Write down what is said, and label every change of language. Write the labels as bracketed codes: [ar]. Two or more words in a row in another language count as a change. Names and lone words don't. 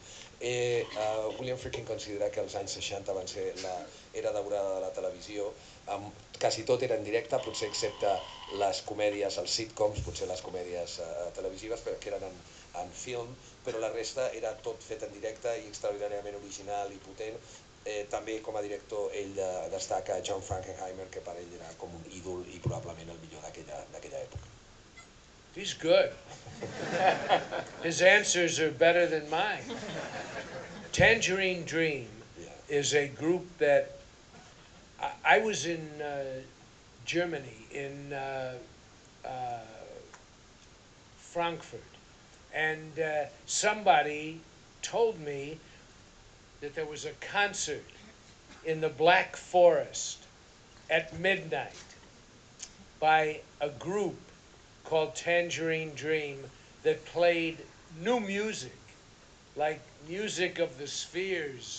[ca] William Friedkin considera que els anys 60 van ser l'era daurada de la televisió, quasi tot era en directe, potser excepte les comèdies, els sitcoms, potser les comèdies televisives, però que eren en film, però la resta era tot fet en directe i extraordinàriament original i potent. També com a director ell destaca John Frankenheimer, que per ell era com un ídol i probablement el millor d'aquella època. [en] He's good. His answers are better than mine. Tangerine Dream is a group that I was in Germany, in Frankfurt, and somebody told me that there was a concert in the Black Forest at midnight by a group called Tangerine Dream that played new music, like music of the Spheres.